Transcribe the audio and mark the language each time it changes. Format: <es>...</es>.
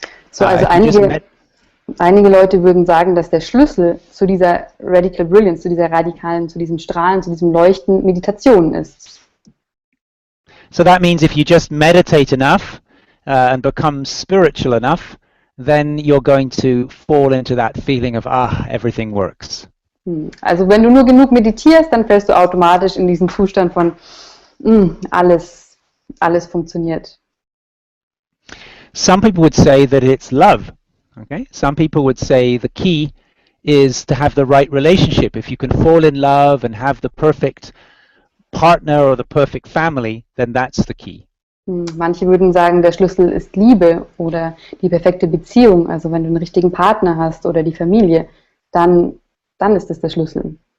<de>So, also einige Leute würden sagen, dass der Schlüssel zu dieser Radical Brilliance, zu diesem Strahlen, zu diesem Leuchten Meditation ist.</de> <en>So that means if you just meditate enough and become spiritual enough, then you're going to fall into that feeling of, everything works.</en> <de>Also wenn du nur genug meditierst, dann fällst du automatisch in diesen Zustand von, alles alles funktioniert.</de> <en>Some people would say that it's love. Okay? Some people would say the key is to have the right relationship. If you can fall in love and have the perfect partner or the perfect family, then that's the key.</en> <de>Manche würden sagen, der Schlüssel ist Liebe oder die perfekte Beziehung. Also wenn du einen richtigen Partner hast oder die Familie, dann ist es der Schlüssel.</de>